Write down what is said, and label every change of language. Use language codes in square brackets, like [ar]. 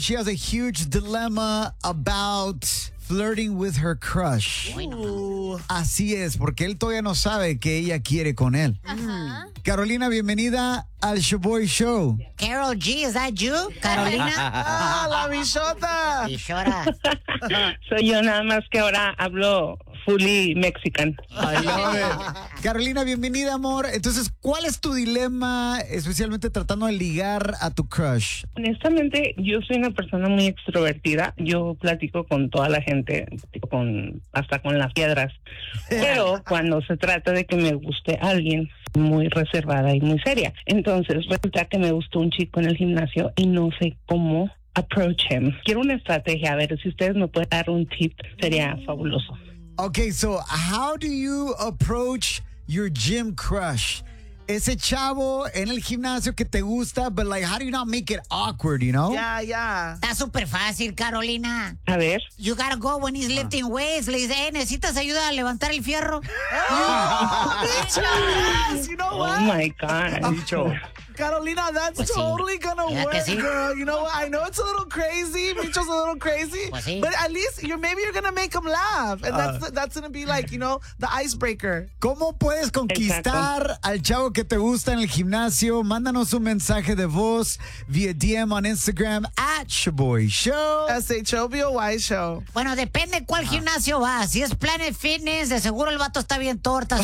[en] She has a huge dilemma about flirting with her crush. Ooh. [es] Así es, porque él todavía no sabe que ella quiere con él. Uh-huh. Carolina, bienvenida al Shaboy Show. [en] Carol G, ¿es that you? Carolina. [es] ¡La bichota! Bichora. Soy yo, nada más que ahora hablo [en] fully mexican. [es] Carolina, bienvenida, amor. Entonces, ¿cuál es tu dilema, especialmente tratando de ligar a tu crush? Honestamente, yo soy una persona muy extrovertida. Yo platico con toda la gente, hasta con las piedras. Pero cuando se trata de que me guste alguien, muy reservada y muy seria. Entonces, resulta que me gustó un chico en el gimnasio y no sé cómo [en] approach him. [es] Quiero una estrategia, a ver si ustedes me pueden dar un tip, sería fabuloso. [en] Okay, so how do you approach your gym crush? [es] Ese chavo en el gimnasio que te gusta, [en] but like, how do you not make it awkward, you know? Yeah, yeah. [es] Está súper fácil, Carolina. A ver. [en] You gotta go when he's lifting weights. [es] Le dice, ¿necesitas ayuda a levantar el fierro? [en] ¡Oh! ¡Yes! You know what? Oh, my God. Dicho. Carolina, that's pues totally gonna work, [es] sí. [en] Girl. You know, I know it's a little crazy. Micho's a little crazy. [es] Pues sí. [en] But at least maybe you're gonna make him laugh. And that's gonna be like, you know, the icebreaker. [es] ¿Cómo puedes conquistar al chavo que te gusta en el gimnasio? Mándanos un mensaje de voz [en] via DM on Instagram [es] at Shaboy Show. Shaboy Show. Bueno, depende cuál gimnasio vas. Si es Planet Fitness, de seguro el vato está bien tortas.